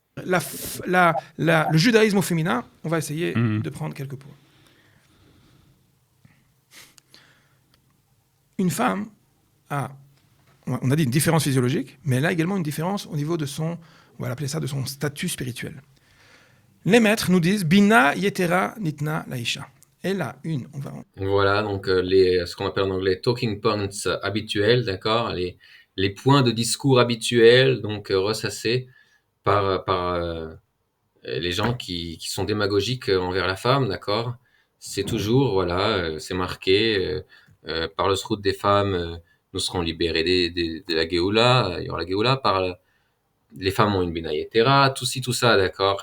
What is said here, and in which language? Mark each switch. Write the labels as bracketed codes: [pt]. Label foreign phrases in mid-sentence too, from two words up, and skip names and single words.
[fr] Le judaïsme au féminin, on va essayer de prendre quelques points. Une femme on a dit une différence physiologique, mais elle a également une différence au niveau de son, on va l'appeler ça, de son statut spirituel. Les maîtres nous disent [he] בינה יתרה ניתנה לאשה. [fr] Elle a une. Voilà, donc ce qu'on appelle en anglais [en] talking points [fr] habituels, d'accord, les points de discours habituels, donc ressassés par les gens qui sont démagogiques envers la femme, d'accord? C'est toujours, voilà, c'est marqué par le srout des femmes, nous serons libérés de la Géoula, il y aura la Géoula, les femmes ont une [he] בינה יתרה, [fr] tout ci, tout ça, d'accord?